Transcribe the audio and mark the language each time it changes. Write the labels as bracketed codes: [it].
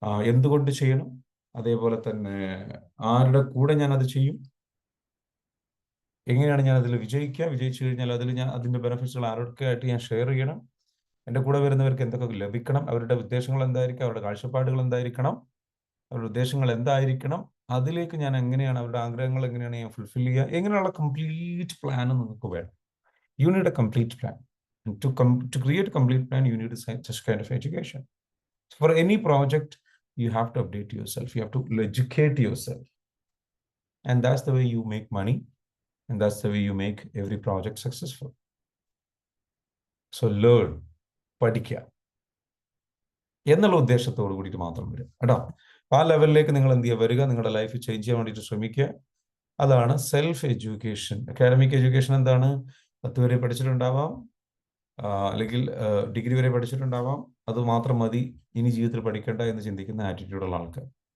[ml] എന്തുകൊണ്ട് ചെയ്യണം, അതേപോലെ തന്നെ ആരുടെ കൂടെ ഞാൻ അത് ചെയ്യും, എങ്ങനെയാണ് ഞാൻ അതിൽ വിജയിക്കുക, വിജയിച്ചു കഴിഞ്ഞാൽ അതിൻ്റെ ബെനിഫിറ്റ്സുകൾ ആരൊക്കെ ആയിട്ട് ഞാൻ ഷെയർ ചെയ്യണം, എൻ്റെ കൂടെ വരുന്നവർക്ക് എന്തൊക്കെ ലഭിക്കണം, അവരുടെ ഉദ്ദേശങ്ങൾ എന്തായിരിക്കും, അവരുടെ കാഴ്ചപ്പാടുകൾ എന്തായിരിക്കണം, അവരുടെ ഉദ്ദേശങ്ങൾ എന്തായിരിക്കണം, അതിലേക്ക് ഞാൻ എങ്ങനെയാണ്, അവരുടെ ആഗ്രഹങ്ങൾ എങ്ങനെയാണ് ഞാൻ ഫുൾഫിൽ ചെയ്യുക, എങ്ങനെയുള്ള കംപ്ലീറ്റ് പ്ലാൻ നിങ്ങൾക്ക് വേണം. [en] You need a complete plan. And to create a complete plan, you need such kind of education. So for any project, you have to update yourself. You have to educate yourself. And that's the way you make money. And that's the way you make every project successful. So learn, [ml] പഠിക്കുക എന്നുള്ള ഉദ്ദേശത്തോടു കൂടിയിട്ട് മാത്രം വരും കേട്ടോ. ആ ലെവലിലേക്ക് നിങ്ങൾ എന്ത് ചെയ്യുക, വരിക, നിങ്ങളുടെ ലൈഫ് ചേഞ്ച് ചെയ്യാൻ വേണ്ടിയിട്ട് ശ്രമിക്കുക. അതാണ് സെൽഫ് എഡ്യൂക്കേഷൻ. അക്കാഡമിക് എഡ്യൂക്കേഷൻ എന്താണ്? 10 വരെ പഠിച്ചിട്ടുണ്ടാവാം, അല്ലെങ്കിൽ ഡിഗ്രി വരെ പഠിച്ചിട്ടുണ്ടാവാം, അത് മാത്രം മതി, ഇനി ജീവിതത്തിൽ പഠിക്കേണ്ട എന്ന് ചിന്തിക്കുന്ന ആറ്റിറ്റ്യൂഡുള്ള ആൾക്കാർ.